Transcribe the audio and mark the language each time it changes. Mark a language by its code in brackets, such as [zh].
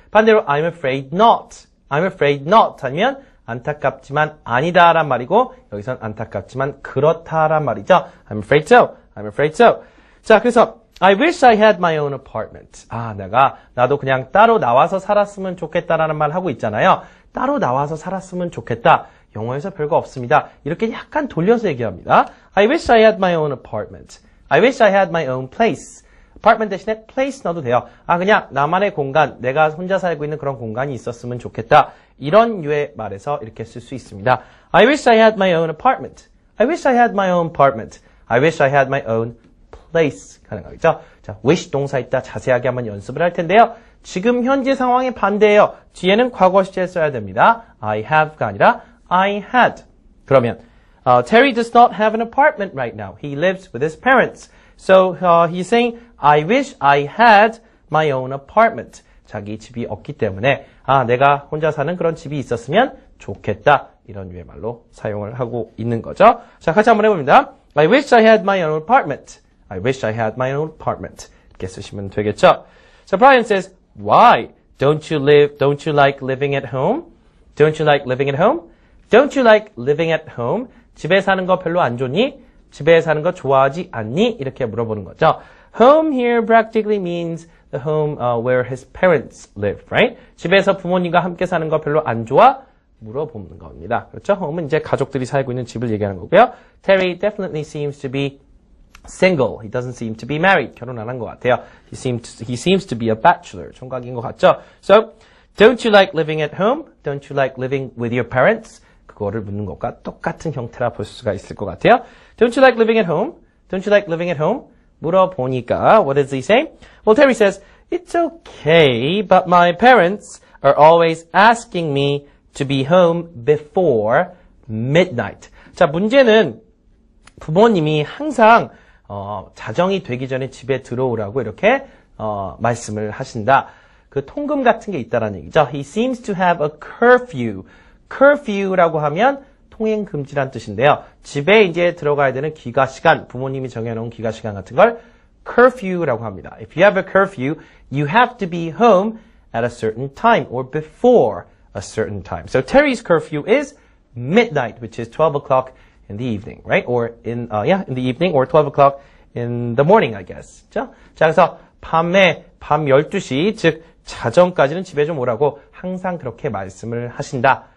[ko] 반대로 [en] I'm afraid not. I'm afraid not [ko] 하면 안타깝지만 아니다란 말이고 여기선 안타깝지만 그렇다란 말이죠. [en] I'm afraid so. I'm afraid so. [ko] 자, 그래서 [en] I wish I had my own apartment. [ko] 나도 그냥 따로 나와서 살았으면 좋겠다라는 말 하고 있잖아요. 따로 나와서 살았으면 좋겠다. 영어에서 별거 없습니다. 이렇게 약간 돌려서 얘기합니다. [en] I wish I had my own apartment. I wish I had my own place. [ko] apartment 대신에 place 넣어도 돼요. 그냥 나만의 공간, 내가 혼자 살고 있는 그런 공간이 있었으면 좋겠다. 이런 류의 말에서 이렇게 쓸 수 있습니다. [en] I wish I had my own apartment. I wish I had my own apartment. I wish I had my own place. [ko] 가능하겠죠? 자, wish 동사 있다 자세하게 한번 연습을 할 텐데요. 지금 현재 상황의 반대예요. 뒤에는 과거 시제 써야 됩니다. [en] I have가 아니라 I had. [ko] 그러면 [en] Terry does not have an apartment right now. He lives with his parents. So he's saying, I wish I had my own apartment. [ko] 자기 집이 없기 때문에 내가 혼자 사는 그런 집이 있었으면 좋겠다. 이런 류의 말로 사용을 하고 있는 거죠. 자, 같이 한번 해봅니다. [en] I wish I had my own apartment. I wish I had my own apartment. [ko] 이렇게 쓰시면 되겠죠. [en] So Brian says, why? Don't you like living at home? Don't you like living at home? Don't you like living at home? [ko] 집에 사는 거 별로 안 좋니? 집에 사는 거 좋아하지 않니? 이렇게 물어보는 거죠. [en] Home here practically means the home where his parents live, right? [ko] 집에서 부모님과 함께 사는 거 별로 안 좋아? 물어보는 겁니다. 그렇죠? home은 이제 가족들이 살고 있는 집을 얘기하는 거고요. [en] Terry definitely seems to be single. He doesn't seem to be married. [ko] 결혼 안 한 것 같아요. [en] He seems to be a bachelor. [ko] 총각인 것 같죠? [en] So, don't you like living at home? Don't you like living with your parents? [ko] 그거를 묻는 것과 똑같은 형태라 볼 수가 있을 것 같아요. [en] Don't you like living at home? Don't you like living at home? [ko] 물어보니까 [en] what does he say? Well, Terry says, it's okay, but my parents are always asking me to be home before midnight. [ko] 자, 문제는 부모님이 항상 자정이 되기 전에 집에 들어오라고 이렇게 말씀을 하신다. 그 통금 같은 게 있다라는 얘기죠. [en] He seems to have a curfew. [ko] curfew라고 하면 통행 금지란 뜻인데요. 집에 이제 들어가야 되는 귀가 시간, 부모님이 정해놓은 귀가 시간 같은 걸 curfew라고 합니다. [en] If you have a curfew, you have to be home at a certain time or before a certain time. So Terry's curfew is midnight, which is 12 o'clock in the evening, right? Or in the evening or 12 o'clock in the morning, I guess. [ko] 자, 그래서 밤 12시, 즉 자정까지는 집에 좀 오라고 항상 그렇게 말씀을 하신다.